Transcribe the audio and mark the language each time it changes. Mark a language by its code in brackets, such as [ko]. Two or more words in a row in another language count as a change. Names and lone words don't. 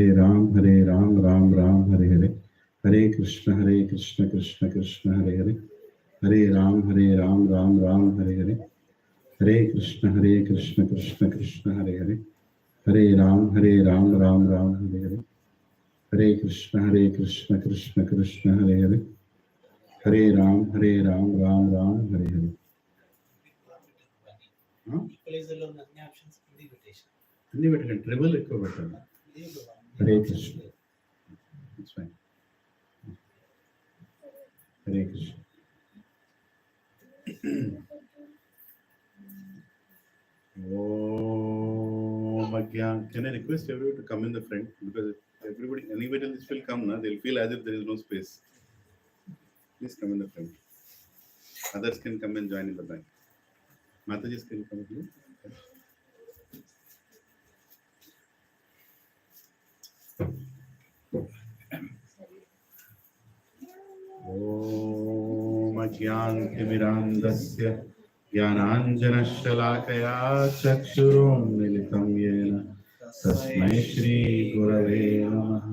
[sa] Ram, Ram Ram, Hare Hare, Hare Krishna, Krishna Krishna, Hare Hare, Hare Ram, Ram Ram, Hare Hare, Hare Krishna, Krishna Krishna, Hare Hare, Hare Ram, Ram Ram, Hare Hare, Hare Krishna, Krishna Krishna, Hare Hare, Hare Ram, Ram Ram, Hare Hare. [te] Hindi పెట్టండి ట్రిబుల్ ఎక్కువ పెట్టండి హరే కృష్ణ [en] it's fine [te] హరే కృష్ణ Om Agyan. [en] Can I request everyone to come in the front, because anybody else will come now, they'll feel as if there is no space. Please come in the front. Others can come and join in the back. Mataji's can come here. [sa] ओम् अज्ञानतिमिरान्धस्य ज्ञानाञ्जनशलाकया चक्षुरुन्मीलितम् येन तस्मै श्री गुरवे नमः.